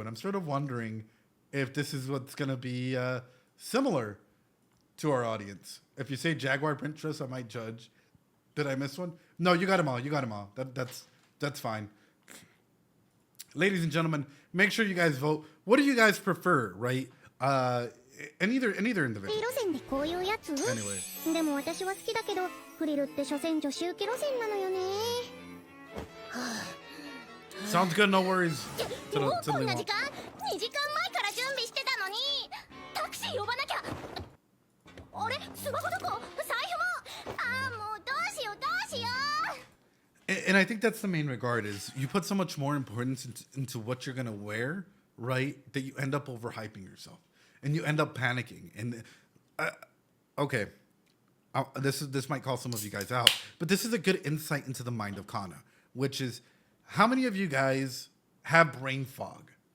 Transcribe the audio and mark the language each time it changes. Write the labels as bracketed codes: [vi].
[en] And I'm sort of wondering if this is what's going to be similar to our audience. If you say Jaguar print dress, I might judge. Did I miss one? No, you got them all. That's fine. Ladies and gentlemen, make sure you guys vote. What do you guys prefer, right? In either individual. [ja] 路線でこういうやつ [en] Anyway. [ja] でも私は好きだけどフリルって所詮女子受け路線なのよね [en] Sounds good, no worries. [ja] もうこんな時間2時間前から準備してたのにタクシー呼ばなきゃあれスマホどこ財布ももうどうしよう [en] And I think that's the main regard is you put so much more importance into what you're going to wear, right? That you end up overhyping yourself and you end up panicking. And okay, this might call some of you guys out, but this is a good insight into the mind of Kana, which is how many of you guys have brain fog?